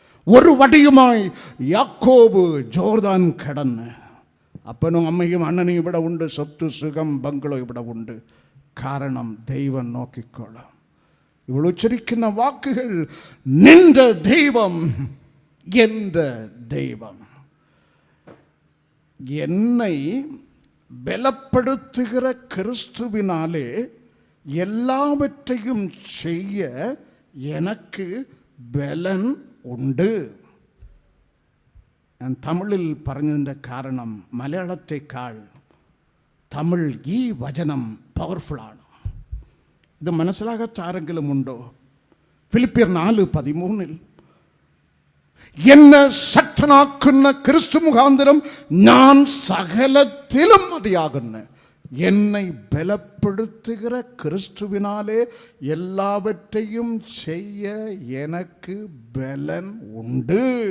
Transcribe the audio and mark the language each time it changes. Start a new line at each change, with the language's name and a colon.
Malayalam: ഒരു വടിയുമായി യാക്കോബ് ജോർദാൻ കടന്ന്, അപ്പനും അമ്മയും അണ്ണനും ഇവിടെ ഉണ്ട്, സ്വത്ത് സുഖം ബംഗ്ലോ ഇവിടെ ഉണ്ട്. കാരണം ദൈവം നോക്കിക്കോളാം. ഇവൾ ഉച്ചരിക്കുന്ന വാക്കുകൾ, നിന്റെ ദൈവം എൻ്റെ ദൈവം.
Tamil: என்னை பலப்படுத்துகிற கிறிஸ்துவினாலே எல்லாவற்றையும் செய்ய எனக்கு பலன் ഉണ്ട്.
Malayalam: ഞാൻ തമിഴിൽ പറഞ്ഞതിൻ്റെ കാരണം മലയാളത്തെക്കാൾ തമിഴ് ഈ വചനം പവർഫുള്ളാണ്. ഇത് മനസ്സിലാകാത്ത ആരെങ്കിലും ഉണ്ടോ? ഫിലിപ്പിയർ 4:13 എന്നെ ശക്തനാക്കുന്ന ക്രിസ്തു മുഖാന്തരം ഞാൻ സകലത്തിലും മതിയാകുന്നു.
Tamil: என்னை பலப்படுத்துகிற கிறிஸ்துவினாலே எல்லாவற்றையும் செய்ய எனக்கு பலன் ഉണ്ട്.